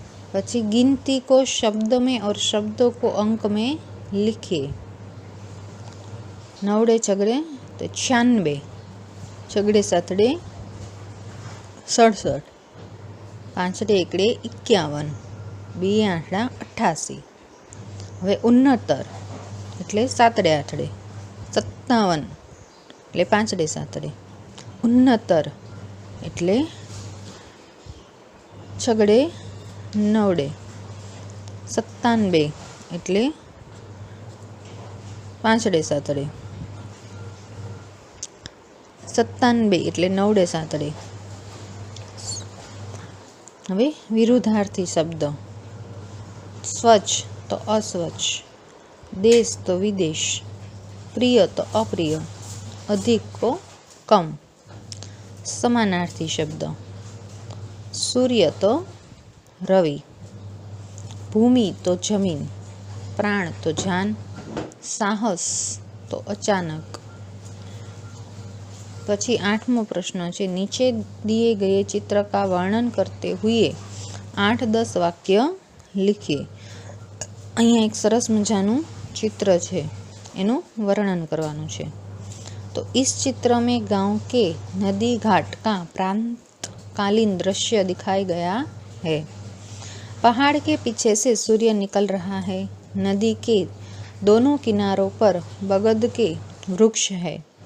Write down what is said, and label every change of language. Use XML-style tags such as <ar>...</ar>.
<gu>પછી</gu> <hi>गिनती को शब्द में और शब्दों को अंक में लिखिए।</hi> <gu>नवड़े चगड़े तो 96, चगड़े सतड़े 67, પાંચડે એકડે 51, બે આઠડા 88। હવે ઉન્નતર એટલે સાતડે આઠડે 57 એટલે પાંચડે સાતડે। ઉન્નતર એટલે છગડે નવડે। 97 એટલે પાંચડે સાતડે। 97 એટલે નવડે સાતડે। હવે વિરુદ્ધાર્થી શબ્દ।</gu> <hi>સ્વચ્છ તો अस्वच्छ, देश तो विदेश, प्रिय तो अप्रिय, अधिक को कम। समानार्थी शब्द। सूर्य तो रवि, भूमि तो जमीन, प्राण तो जान, साहस तो अचानक।</hi> <gu>પછી 8મો પ્રશ્ન છે, નીચે</gu> <hi>दिए गए चित्र का वर्णन करते हुए 8-10 वाक्य लिखिए।</hi> <gu>અહીંયા એક સરસ મજાનું चित्र છે, એનું વર્ણન કરવાનું છે।</gu> <hi>तो इस चित्र में गांव के नदी घाट का प्रातःकालीन दृश्य दिखाया गया है। पहाड़ के पीछे से सूर्य निकल रहा है। नदी के दोनों किनारों पर बगद के वृक्ष है।</hi>